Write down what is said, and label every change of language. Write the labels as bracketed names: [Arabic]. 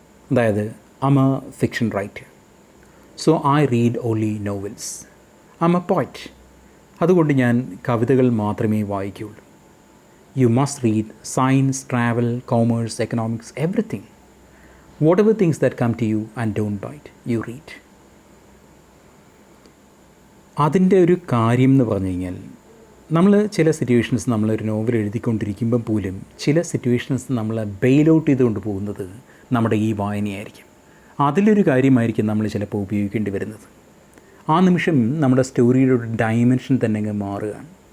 [English] അതായത് I'm a fiction writer, so I read only novels. I'm a poet. [Malayalam] അതുകൊണ്ട് ഞാൻ കവിതകൾ മാത്രമേ വായിക്കുകയുള്ളൂ. [English] You must read science, travel, commerce, economics, everything. Whatever things that come to you and don't bite, you read. [Malayalam] അതിൻ്റെ ഒരു കാര്യം എന്ന് പറഞ്ഞു കഴിഞ്ഞാൽ, നമ്മൾ ചില സിറ്റുവേഷൻസ് നമ്മളൊരു നോവൽ എഴുതിക്കൊണ്ടിരിക്കുമ്പം പോലും ചില സിറ്റുവേഷൻസ് നമ്മളെ ബെയിൽ ഔട്ട് ചെയ്തുകൊണ്ട് പോകുന്നത് നമ്മുടെ ഈ വായനയായിരിക്കും. അതിലൊരു കാര്യമായിരിക്കും നമ്മൾ ചിലപ്പോൾ ഉപയോഗിക്കേണ്ടി വരുന്നത്. ആ നിമിഷം നമ്മുടെ സ്റ്റോറിയുടെ ഒരു ഡയമെൻഷൻ തന്നെ അങ്ങ് മാറുകയാണ്.